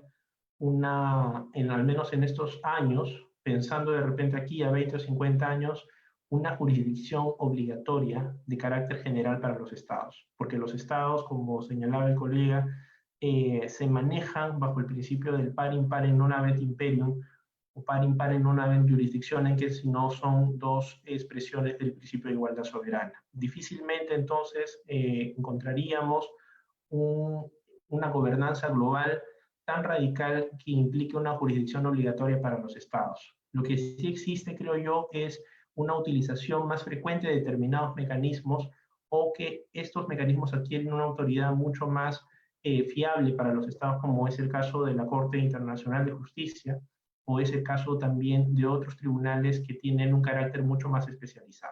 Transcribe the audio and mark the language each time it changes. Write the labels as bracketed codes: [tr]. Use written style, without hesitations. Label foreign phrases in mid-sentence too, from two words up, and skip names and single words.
[es] al menos en estos años, pensando de repente aquí a 20 o 50 años, una jurisdicción obligatoria de carácter general para los estados, porque los estados, como señalaba el colega, se manejan bajo el principio del [la] par impare non habet imperium, [es] o [la] par impare non habet jurisdictionem, [es] que si no son dos expresiones del principio de igualdad soberana. Difícilmente entonces encontraríamos una gobernanza global tan radical que implique una jurisdicción obligatoria para los estados. Lo que sí existe, creo yo, es una utilización más frecuente de determinados mecanismos, o que estos mecanismos adquieren una autoridad mucho más fiable para los estados, como es el caso de la Corte Internacional de Justicia, o es el caso también de otros tribunales que tienen un carácter mucho más especializado.